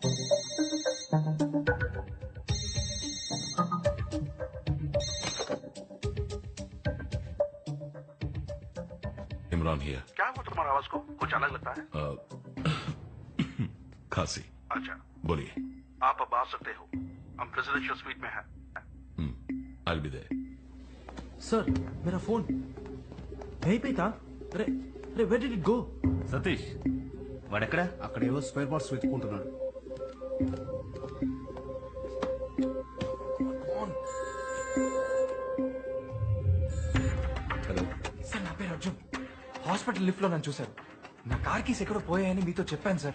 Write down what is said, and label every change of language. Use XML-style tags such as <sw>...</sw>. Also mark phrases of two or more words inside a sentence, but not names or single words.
<en>Imran here.</en> <hi>क्या हुआ तुम्हारा आवाज को कुछ अलग लगता है? खांसी. अच्छा, बोलिए. आप अब आ सकते हो, हम</hi> <en>presidential suite</en> <hi>में हैं.</hi> <en>I will be there.</en> <hi>सर मेरा फोन नहीं पे था. अरे अरे</hi> <en>where did it go?</en> <te>సతీష్ వాడెక్కడా? అక్కడ ఏవో స్పేర్ పార్ట్స్ వెతుకుంటున్నాడు. హలో సార్, నా పేరు అర్జున్. హాస్పిటల్ లిఫ్ట్ లో నన్ను చూశారు. నా కార్ కీస్ ఎక్కడో పోయాయని మీతో చెప్పాను సార్.</te>